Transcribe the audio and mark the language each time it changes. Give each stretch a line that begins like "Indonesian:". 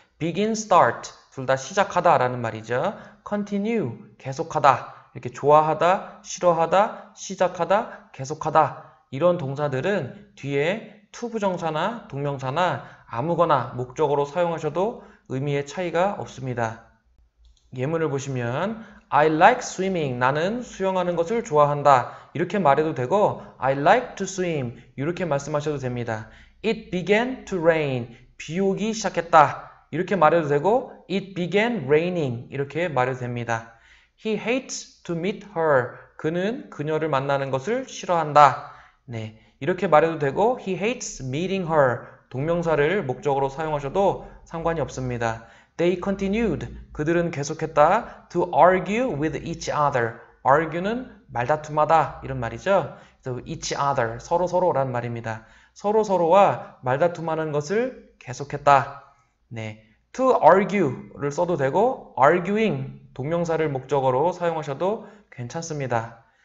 Korean: begin, start, 둘 다 시작하다 라는 말이죠. continue, 계속하다, 이렇게 좋아하다, 싫어하다, 시작하다, 계속하다 이런 동사들은 뒤에 to 부정사나 동명사나 아무거나 목적으로 사용하셔도 의미의 차이가 없습니다. 예문을 보시면
English: I like swimming.
Korean: 나는 수영하는 것을 좋아한다. 이렇게 말해도 되고
English: I like to swim.
Korean: 이렇게 말씀하셔도 됩니다.
English: It began to rain.
Korean: 비 오기 시작했다. 이렇게 말해도 되고
English: It began raining.
Korean: 이렇게 말해도 됩니다.
English: He hates to meet her.
Korean: 그는 그녀를 만나는 것을 싫어한다. 네, 이렇게 말해도 되고
English: He hates meeting her.
Korean: 동명사를 목적으로 사용하셔도 상관이 없습니다.
English: They continued.
Korean: 그들은 계속했다.
English: To argue with each other.
Korean: argue는 말다툼하다 이런 말이죠. 그래서
English: each other,
Korean: 서로라는 말입니다. 서로와 말다툼하는 것을 계속했다. 네,
English: to argue
Korean: 를 써도 되고 arguing, 동명사를 목적어로 사용하셔도 괜찮습니다.